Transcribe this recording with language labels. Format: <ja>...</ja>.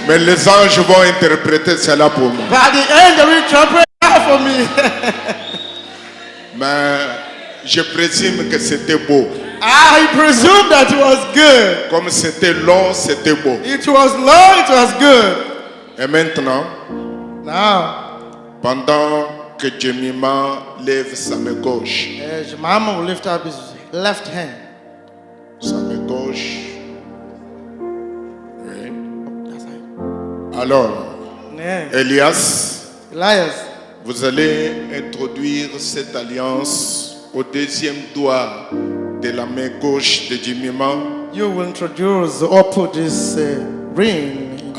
<fr>mais les anges vont interpréter cela pour moi.</fr> <en>but the angel will interpret that for me.</en> <fr>Mais je présume que c'était beau.</fr> <en>I presume that it was good.</en> <fr>Comme c'était long, c'était beau.</fr> <en>It was long, it was good.</en> <fr>Et maintenant,</fr> <en>Now,</en> <fr>pendant que Jemima lève sa main gauche,</fr> <en>Jemima will lift up his left hand.</en> <fr>sa main gauche. Oui.</fr> <en>That's right.</en> <fr>Alors,</fr> <en>Yeah.</en> <fr>Elias,</fr> <en>Elias,</en> <fr>vous allez introduire cette alliance au deuxième doigt de la main gauche de Jemima</fr> <en>you will introduce or put this ring in the</en>